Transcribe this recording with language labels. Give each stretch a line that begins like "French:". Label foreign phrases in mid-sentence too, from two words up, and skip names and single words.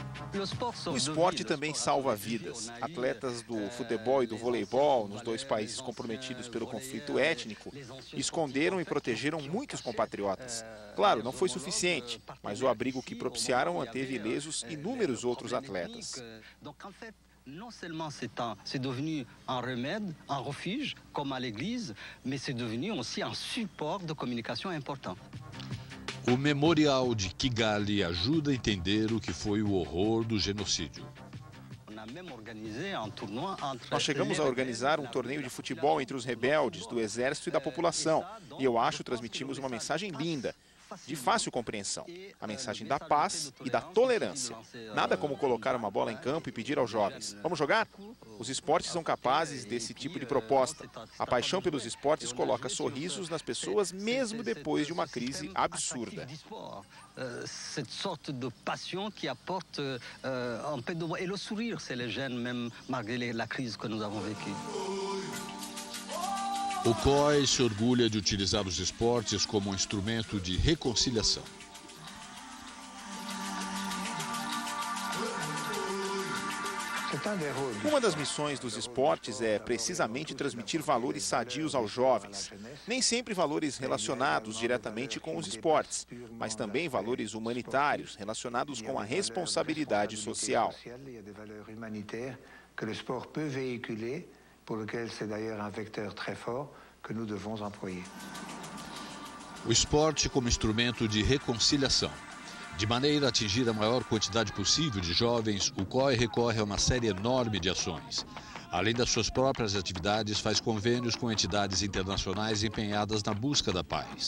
Portuguese: O esporte também salva vidas. Atletas do futebol e do voleibol, nos dois países comprometidos pelo conflito étnico, esconderam e protegeram muitos compatriotas. Claro, não foi suficiente, mas o abrigo que propiciaram manteve ilesos inúmeros outros atletas.
French: Non seulement c'est devenu un remède, un refuge, comme à l'église, mais c'est devenu aussi un support de communication important.
Portuguese: O Memorial de Kigali ajuda a entender o que foi o horror do genocídio. Nós chegamos a organizar um torneio de futebol entre os rebeldes, do exército e da população. E eu acho que transmitimos uma mensagem linda, de fácil compreensão. A mensagem da paz e da tolerância. Nada como colocar uma bola em campo e pedir aos jovens: vamos jogar? Os esportes são capazes desse tipo de proposta. A paixão pelos esportes coloca sorrisos nas pessoas mesmo depois de uma crise absurda.
French: Cette sorte de passion qui apporte un peu de... Et le sourire, c'est les jeunes, même malgré la crise que nous avons vécue.
Portuguese: O COI se orgulha de utilizar os esportes como um instrumento de reconciliação. Uma das missões dos esportes é precisamente transmitir valores sadios aos jovens. Nem sempre valores relacionados diretamente com os esportes, mas também valores humanitários relacionados com a responsabilidade social.
French: Pour lequel c'est d'ailleurs un vecteur très fort que nous devons employer.
Portuguese: O esporte como instrumento de reconciliação. De maneira a atingir a maior quantidade possível de jovens, o COI recorre a uma série enorme de ações. Além das suas próprias atividades, faz convênios com entidades internacionais empenhadas na busca da paz.